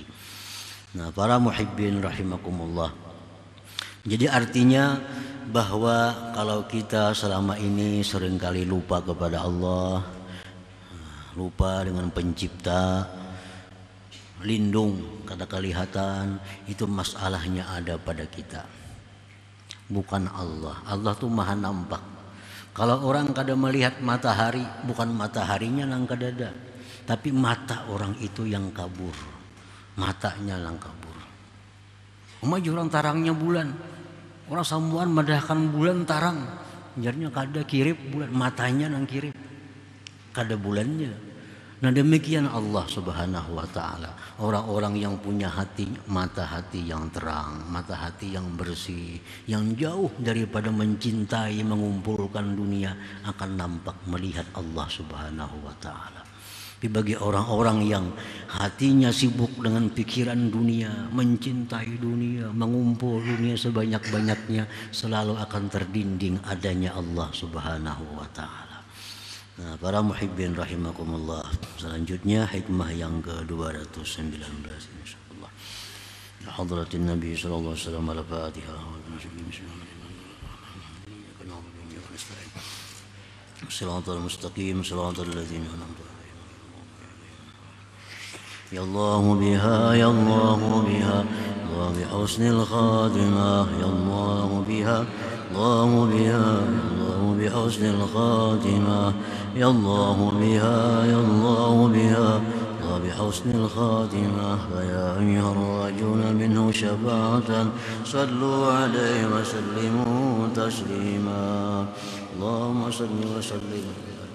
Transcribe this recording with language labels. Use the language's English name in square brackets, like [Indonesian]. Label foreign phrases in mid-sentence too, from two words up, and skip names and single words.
[Indonesian] Nah, para [Arabic] محبين رحمكم الله. [Indonesian] Jadi artinya bahwa kalau kita selama ini seringkali lupa kepada Allah, lupa dengan pencipta, lindung kada kelihatan, itu masalahnya ada pada kita, bukan Allah. Allah tuh maha nampak. Kalau orang kada melihat matahari, bukan mataharinya yang kada ada, tapi mata orang itu yang kabur, matanya yang kabur. [Banjar] Orang tarangnya bulan, orang sambuan madahkan bulan tarang, jarnya kada kirip bulan, matanya nang kirip, kada bulannya. [Indonesian] Nah, demikian Allah [Arabic] سبحانه وتعالى. [Indonesian] Orang-orang yang punya hati, mata hati yang terang, mata hati yang bersih, yang jauh daripada mencintai mengumpulkan dunia, akan nampak melihat Allah [Arabic] سبحانه وتعالى. [Indonesian] Tapi bagi orang-orang yang hatinya sibuk dengan pikiran dunia, mencintai dunia, mengumpul dunia sebanyak-banyaknya, selalu akan terdinding adanya Allah [Arabic] سبحانه وتعالى. [Indonesian] Nah, para [Arabic] محبين رحمكم الله, [Indonesian] selanjutnya hikmah yang ke-219 insyaallah. [Arabic] حضرة النبي صلى الله عليه وسلم الفاتحة. صراط المستقيم صراط الذين أنعمت يا الله بها يا الله بها وبحسن الخاتمة يا الله بها الله بها الله بحسن الخاتمة يا الله بها يا الله بها وبحسن الخاتمة فيا أيها الراجون منه شفاعة صلوا عليه وسلموا تسليما اللهم صل وسلم